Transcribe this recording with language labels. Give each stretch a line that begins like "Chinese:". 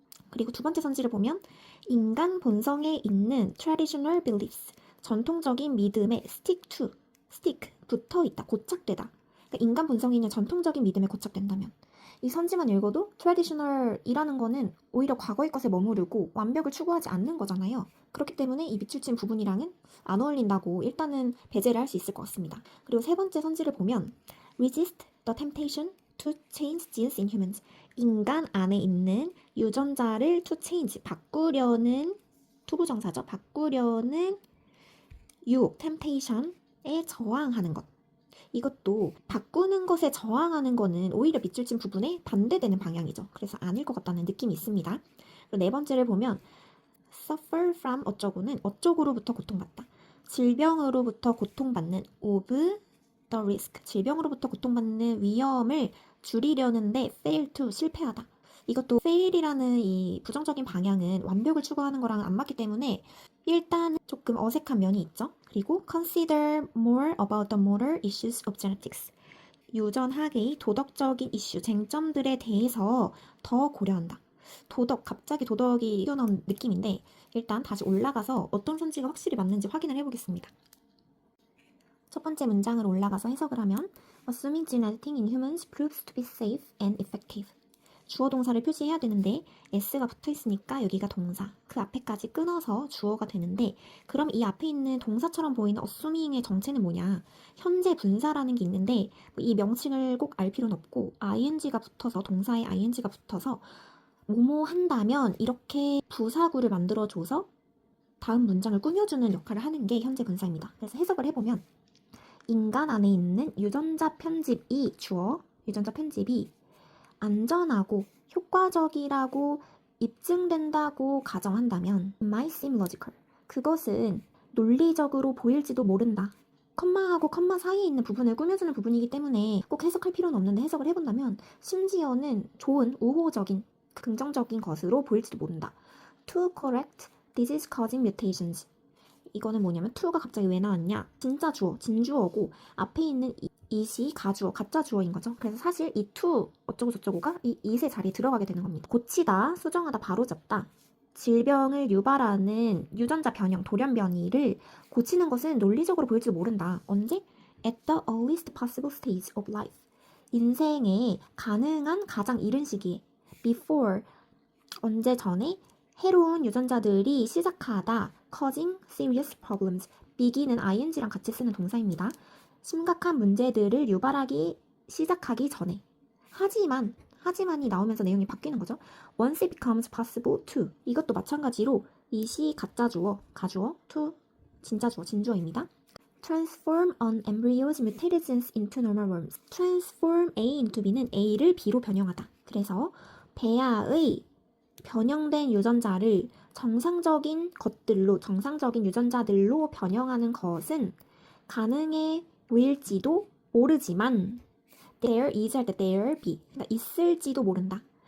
Korean: 그리고 두 번째 선지를 보면 인간 본성에 있는
English: traditional beliefs,
Korean: 전통적인 믿음에 stick, 붙어있다, 고착되다. 그러니까 인간 본성에 있는 전통적인 믿음에 고착된다면 이 선지만 읽어도 traditional이라는 거는 오히려 과거의 것에 머무르고 완벽을 추구하지 않는 거잖아요. 그렇기 때문에 이 밑줄 친 부분이랑은 안 어울린다고 일단은 배제를 할 수 있을 것 같습니다. 그리고 세 번째 선지를 보면
English: resist the temptation to change genes in humans.
Korean: 인간 안에 있는 유전자를 to change, 바꾸려는 투부정사죠. 바꾸려는 유혹, temptation에 저항하는 것. 이것도 바꾸는 것에 저항하는 거는 오히려 밑줄 친 부분에 반대되는 방향이죠. 그래서 아닐 것 같다는 느낌이 있습니다. 그리고 네 번째를 보면
English: suffer from
Korean: 어쩌고는 어쩌고로부터 고통받다. 질병으로부터 고통받는
English: of the risk.
Korean: 질병으로부터 고통받는 위험을 줄이려는데
English: fail to
Korean: 실패하다. 이것도 fail이라는 이 부정적인 방향은 완벽을 추구하는 거랑 안 맞기 때문에 일단 조금 어색한 면이 있죠. 그리고
English: consider more about the moral issues of genetics.
Korean: 유전학의 도덕적인 이슈, 쟁점들에 대해서 더 고려한다. 갑자기 도덕이 튀어나온 느낌인데 일단 다시 올라가서 어떤 선지가 확실히 맞는지 확인을 해보겠습니다. 첫 번째 문장을 올라가서 해석을 하면
English: Assuming gene editing in humans proves to be safe and effective.
Korean: 주어 동사를 표시해야 되는데 s가 붙어 있으니까 여기가 동사, 그 앞에까지 끊어서 주어가 되는데 그럼 이 앞에 있는 동사처럼 보이는 assuming의 정체는 뭐냐? 현재 분사라는 게 있는데 이 명칭을 꼭 알 필요는 없고 ing가 붙어서 동사에 ing가 붙어서 뭐뭐 한다면 이렇게 부사구를 만들어줘서 다음 문장을 꾸며주는 역할을 하는 게 현재 분사입니다. 그래서 해석을 해보면 인간 안에 있는 유전자 편집이 주어, 유전자 편집이 안전하고 효과적이라고 입증된다고 가정한다면
English: it might seem logical.
Korean: 그것은 논리적으로 보일지도 모른다. 컴마하고 컴마 사이에 있는 부분을 꾸며주는 부분이기 때문에 꼭 해석할 필요는 없는데 해석을 해본다면 심지어는 좋은, 우호적인, 긍정적인 것으로 보일지도 모른다.
English: To correct disease causing mutations.
Korean: 이거는 뭐냐면 to가 갑자기 왜 나왔냐? 진짜 주어, 진주어고 앞에 있는 it이 가주어, 가짜 주어인 거죠. 그래서 사실 이 to 어쩌고 저쩌고가 이 it의 자리에 들어가게 되는 겁니다. 고치다, 수정하다, 바로잡다. 질병을 유발하는 유전자 변형, 돌연 변이를 고치는 것은 논리적으로 보일지도 모른다. 언제?
English: At the earliest possible stage of life.
Korean: 인생의 가능한 가장 이른 시기에. Before, 언제 전에 해로운 유전자들이 시작하다.
English: Causing serious problems.
Korean: begin은 ing랑 같이 쓰는 동사입니다. 심각한 문제들을 유발하기 시작하기 전에. 하지만이 나오면서 내용이 바뀌는 거죠.
English: Once it becomes possible to.
Korean: 이것도 마찬가지로 it이 가짜 주어, 가주어, to 진짜 주어, 진주어입니다.
English: Transform an embryo's mutated cells into normal worms. Transform A into B
Korean: 는 A를 B로 변형하다. 그래서 배아의 변형된 유전자를 정상적인 유전자들로 변형하는 것은 가능해 보일지도 모르지만
English: there is
Korean: 할 때
English: there be.
Korean: 그러니까 있을지도 모른다.